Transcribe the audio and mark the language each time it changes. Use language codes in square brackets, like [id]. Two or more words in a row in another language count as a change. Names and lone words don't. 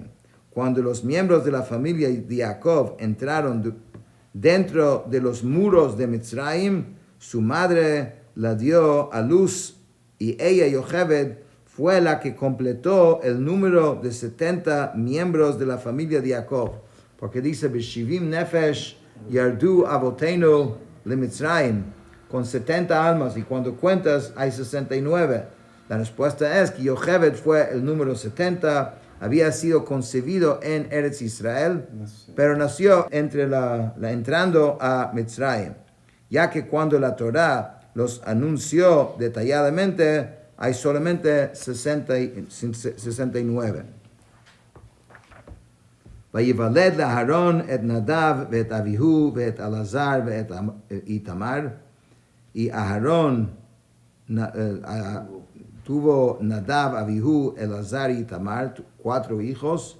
[es] Cuando los miembros de la familia de Jacob entraron dentro de los muros de Mitzrayim, su madre la dio a luz, y ella, Yocheved, fue la que completó el número de 70 miembros de la familia de Jacob. Porque dice, [he] בשבעים נפש ירדו אבותינו למצרים, [es] con 70 almas, y cuando cuentas hay 69. La respuesta es que Yocheved fue el número 70, había sido concebido en Eretz Israel, pero nació entrando a Mitzrayim, ya que cuando la Torah los anunció detalladamente, hay solamente 69. [he] ויולד אהרן את נדב את אביהוא את אלעזר את איתמר. [es] Y Aharon tuvo Nadav, Avihu, Elazar y Itamar, 4 hijos.